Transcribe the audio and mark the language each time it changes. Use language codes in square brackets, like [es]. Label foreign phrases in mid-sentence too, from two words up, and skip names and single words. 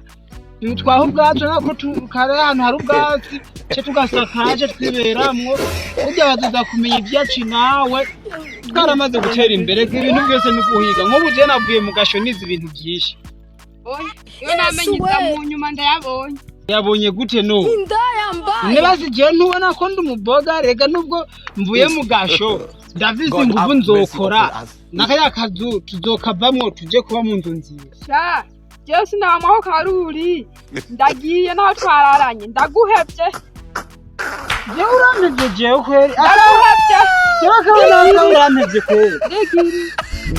[rn] Twaho ubwacu nako tukare ahantu hari ubwatsi cyo tugasakaje twiberamwo ujya baduza kumenya ibyaci nawe twaramaze gutera imbere ibintu byose ni guhiga nk'ubu je navuye mu gasho nizi ibintu byinshi. Yo namenye mu nyuma ndayabonye. Yabonye gute no? Nibazi je ntubona ko ndi umuboga rega nubwo mvuye mu gasho David [en] God [rn] nguvu [en] have mercy [rn] nzokora [en] upon us. [rn] nakaya kazu tuzokavamwo tuje kuba mu nzu nziza sha jewe sinamaho karuri ndagiye naho twararanye ndaguhevye jewe urampevye jewe kweri ndaguhevye jewe kabona urantevye kweri Ndegiri